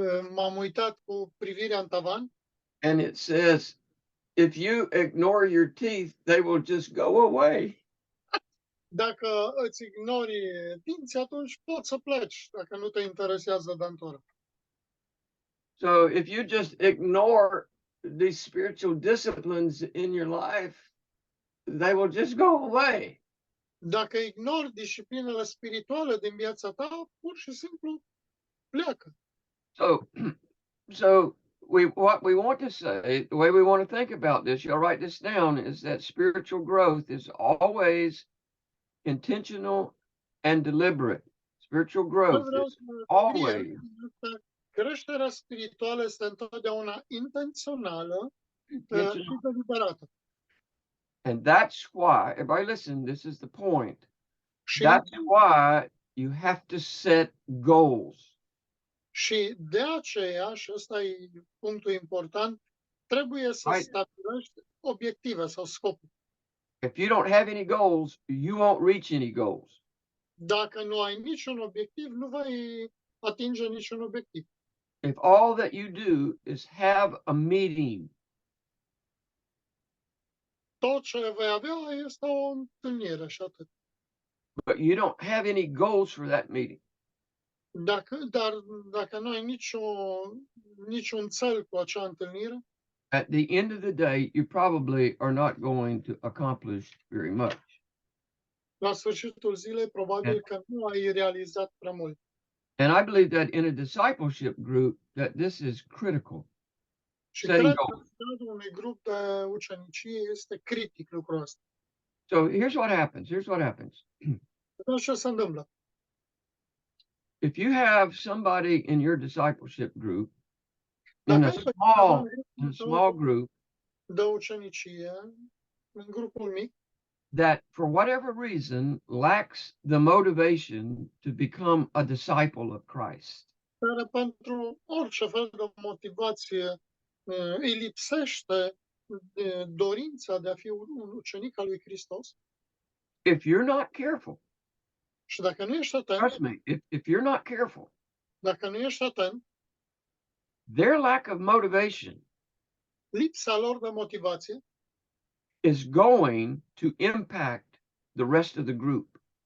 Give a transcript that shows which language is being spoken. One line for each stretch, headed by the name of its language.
Romanian: m-am uitat cu privirea în tavan
English: and it says, if you ignore your teeth, they will just go away.
Romanian: Dacă îți ignori dinții, atunci poți să pleci, dacă nu te interesează dentura.
English: So if you just ignore these spiritual disciplines in your life, they will just go away.
Romanian: Dacă ignori disciplinele spirituale din viața ta, pur și simplu pleacă.
English: So what we want to say, the way we want to think about this, you'll write this down, is that spiritual growth is always intentional and deliberate. Spiritual growth is always
Romanian: Creșterea spirituală este întotdeauna intențională și
English: intentional.
Romanian: deliberată.
English: And that's why, everybody listen, this is the point.
Romanian: Și,
English: That's why you have to set goals.
Romanian: și de aceea, și ăsta e punctul important, trebuie să stabilești obiective sau scopuri.
English: If you don't have any goals, you won't reach any goals.
Romanian: Dacă nu ai niciun obiectiv, nu vei atinge niciun obiectiv.
English: If all that you do is have a meeting
Romanian: Tot ce vei avea este o întâlnire și atât.
English: But you don't have any goals for that meeting.
Romanian: Dar dacă nu ai niciun cel cu acea întâlnire,
English: At the end of the day, you probably are not going to accomplish very much.
Romanian: la sfârșitul zilei, probabil că nu ai realizat prea mult.
English: And I believe that in a discipleship group, that this is critical.
Romanian: Și
English: Setting
Romanian: cred că
English: goals.
Romanian: în cadrul unui grup de ucenicie este critic lucrul ăsta.
English: So here's what happens.
Romanian: Atunci ce se întâmplă?
English: If you have somebody in your discipleship group,
Romanian: Dacă
English: in a
Romanian: ai pe cineva în
English: small
Romanian: grupul
English: group,
Romanian: de ucenicie, în grupul mic,
English: that for whatever reason lacks the motivation to become a disciple of Christ,
Romanian: care pentru orice fel de motivație îi lipsește dorința de a fi un ucenic al lui Hristos,
English: if you're not careful,
Romanian: și dacă nu ești atent,
English: trust me, if you're not careful,
Romanian: dacă nu ești atent,
English: their lack of motivation
Romanian: lipsa lor de motivație
English: is going to impact the rest of the group.